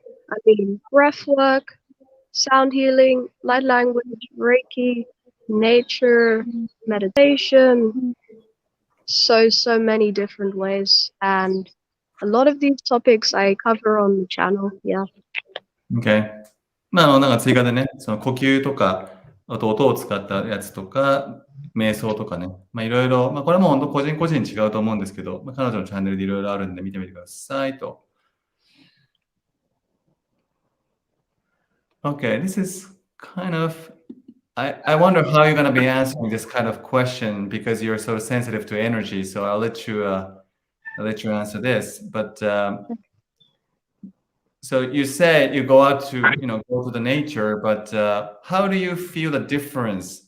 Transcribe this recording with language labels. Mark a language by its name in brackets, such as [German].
[English] I mean, breath work, sound healing, light language, Reiki, nature, meditation, so many different ways. And a lot of these topics I cover on the channel. Yeah. Okay. [Japanese] 追加でね、その呼吸とか、あと音を使ったやつとか、瞑想とかね、いろいろ、これも本当個人個人違うと思うんですけど、彼女のチャンネルでいろいろあるんで見てみてくださいと。 [English] Okay, this is kind of, I wonder how you're going to be answering this kind of question because you're so sensitive to energy. So I'll let you answer this. But So you said you go out to go to the nature, but how do you feel the difference?